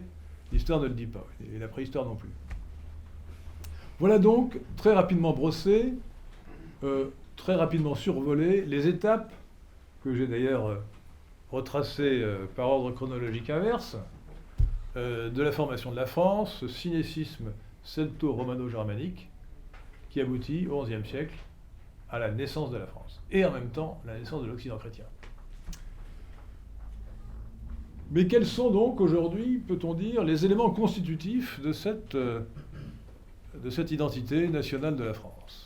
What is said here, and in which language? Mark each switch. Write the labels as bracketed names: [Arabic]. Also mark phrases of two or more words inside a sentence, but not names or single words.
[French] L'histoire ne le dit pas, et la préhistoire non plus. Voilà donc, très rapidement brossé, très rapidement survolé, les étapes, que j'ai d'ailleurs retracées par ordre chronologique inverse, de la formation de la France, ce synécisme celto-romano-germanique, qui aboutit au XIe siècle à la naissance de la France, et en même temps la naissance de l'Occident chrétien. Mais quels sont donc aujourd'hui, peut-on dire, les éléments constitutifs de cette identité nationale de la France?